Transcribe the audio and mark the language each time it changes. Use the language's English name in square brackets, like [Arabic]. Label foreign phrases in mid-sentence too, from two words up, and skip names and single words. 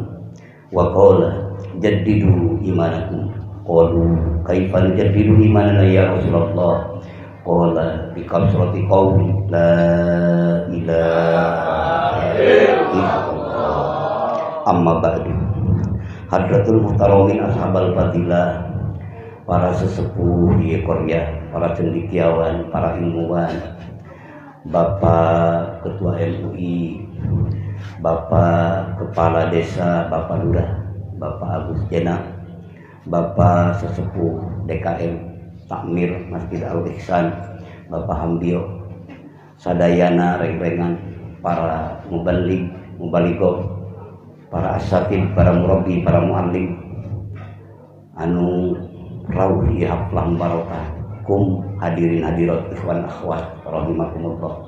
[Arabic] وقال جددوا إيمانكم. قالوا كيف نجدد إيماننا يا رسول الله? قال بكثرة قول لا إله إلا الله. أما بعد. حضرات المحترمين أصحاب الفضيلة, [Indonesian] para sesepuh di Korea, para cendekiawan, para ilmuwan, Bapak Ketua MUI, Bapak Kepala Desa, Bapak Lurah, Bapak Agus Jena, Bapak Sesepuh DKM Takmir Masjid Al-Ihsan, Bapak Hambio, [Sundanese] sadayana reng-rengan, para mubalig, mubalighah, para asatid, para murabbi, para muallim anu rawuh ieu haflah barokah kum [Arabic] حاضرين حاضرات إخوان أخوات رحمكم الله.